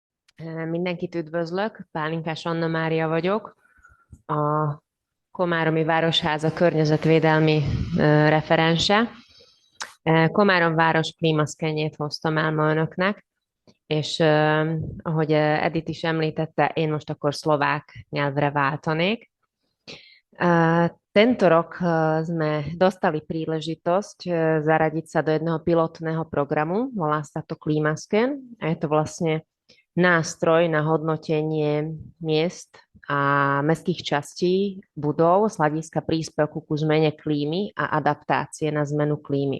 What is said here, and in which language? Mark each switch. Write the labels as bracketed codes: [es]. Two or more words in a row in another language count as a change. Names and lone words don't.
[hu] Mindenkit üdvözlök, Pálinkás Anna Mária vagyok, a Komáromi Városháza környezetvédelmi referense. Komárom város klímaszkenjét hoztam el ma önöknek, és ahogy Edith is említette, én most akkor szlovák nyelvre váltanék. [sk] Tento rok sme dostali príležitosť zaradiť sa do jedného pilotného programu, volá sa to Klimasken a je to vlastne nástroj na hodnotenie miest a mestských častí budov z hľadiska príspevku ku zmene klímy a adaptácie na zmenu klímy.